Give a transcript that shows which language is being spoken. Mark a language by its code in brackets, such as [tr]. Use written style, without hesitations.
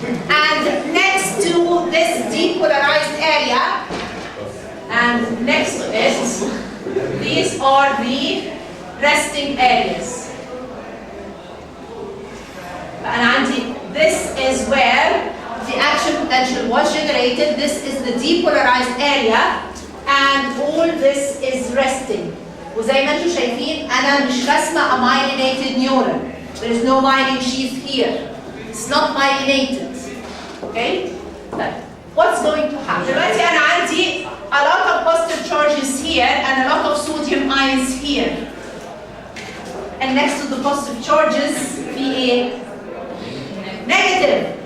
[en] And next to this depolarized area, and next to it, these are the resting areas. And this is where the action potential was generated. This is the depolarized area, and all this is resting. [ar] وزي ما انتم شايفين انا مش راسمه [en] a myelinated neuron. There is no myelin sheath here. It's not myelinated. Okay? [ar] طيب [en] what's going to happen? [ar] دلوقتي انا عندي [en] a lot of positive charges here and a lot of sodium ions here. And next to the positive charges [ar] في ايه؟ [en] Negative.